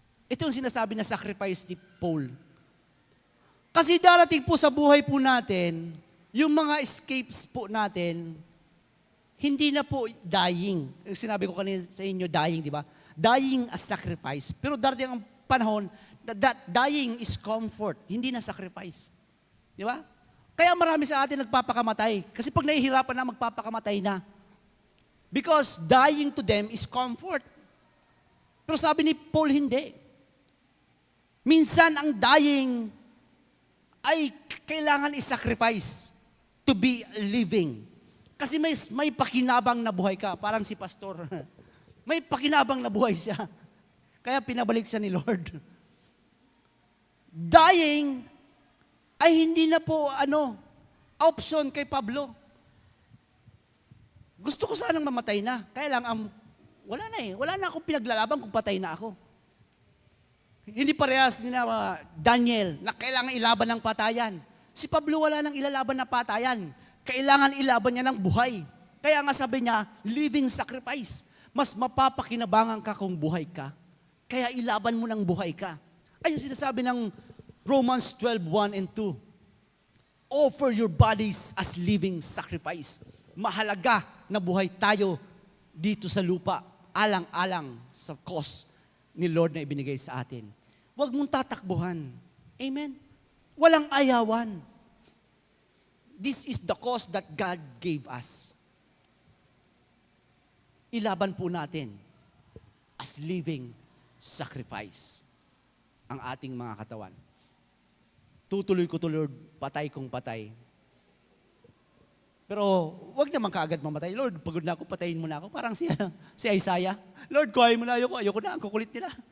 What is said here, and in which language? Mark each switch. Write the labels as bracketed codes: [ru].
[tl] Ito yung sinasabi na sacrifice ni Paul. Kasi darating po sa buhay po natin, yung mga escapes po natin, hindi na po dying. Sinabi ko kanina sa inyo, dying, di ba? Dying as sacrifice. Pero darating ang panahon, [en] that dying is comfort, [tl] hindi na sacrifice. Di ba? Kaya marami sa atin nagpapakamatay. Kasi pag nahihirapan na, magpapakamatay na. [en] Because dying to them is comfort. [tl] Pero sabi ni Paul, hindi. Minsan ang dying ay kailangan i-sacrifice [en] to be living. [tl] Kasi may pakinabang na buhay ka, parang si pastor. May pakinabang na buhay siya. Kaya pinabalik siya ni Lord. Dying ay hindi na po option kay Pablo. Gusto ko sanang mamatay na. Kaya lang, wala na eh. Wala na akong pinaglalaban kung patay na ako. Hindi parehas ni Daniel na kailangan ilaban ng patayan. Si Pablo wala nang ilalaban na patayan. Kailangan ilaban niya ng buhay. Kaya nga sabi niya, living sacrifice. Mas mapapakinabangan ka kung buhay ka. Kaya ilaban mo ng buhay ka. Ayun sinasabi ng Romans 12:1 and 2. [en] Offer your bodies as living sacrifice. [tl] Mahalaga na buhay tayo dito sa lupa, alang-alang sa cause ni Lord na ibinigay sa atin. Huwag mong tatakbuhan. Amen? Walang ayawan. [en] This is the cause that God gave us. [tl] Ilaban po natin as living sacrifice ang ating mga katawan. Tutuloy ko to Lord, patay kong patay. Pero wag naman kaagad mamatay. Lord, pagod na ako, patayin mo na ako. Parang si Isaiah. Lord, kuhain mo na ayoko na, ang kukulit nila.